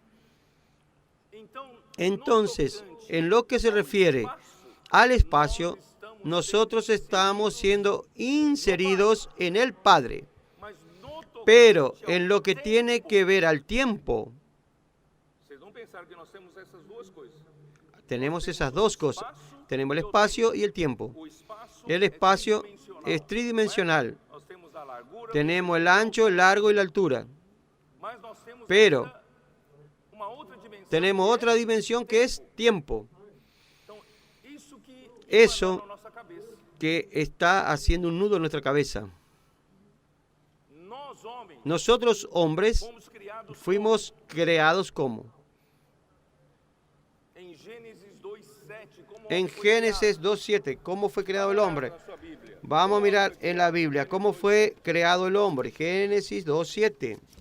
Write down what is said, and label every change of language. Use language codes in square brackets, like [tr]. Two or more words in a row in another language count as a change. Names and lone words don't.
[es] Entonces, en lo que se refiere al espacio, nosotros estamos siendo inseridos en el Padre. Pero en lo que tiene que ver al tiempo, [pt] Vocês vão pensar que nós temos essas duas coisas. [es] tenemos esas dos cosas. Tenemos el espacio y el tiempo. [pt] O espaço [es] El espacio es tridimensional. [pt] nós temos a largura, [es] Tenemos el ancho, el largo y la altura. [pt] mas nós temos [es] Pero [pt] ainda uma outra dimensão. [es] tenemos otra dimensión que es tiempo. [pt] Então, isso que [es] Eso [pt] na nossa cabeça. [es] que está haciendo un nudo en nuestra cabeza. [pt] Nós homens [es] Nosotros, hombres, [pt] fomos criados [es] fuimos creados como. [pt] em Gênesis 2:5. [es] En Génesis 2:7, ¿cómo fue creado el hombre? Vamos a mirar en la Biblia cómo fue creado el hombre. Génesis 2:7.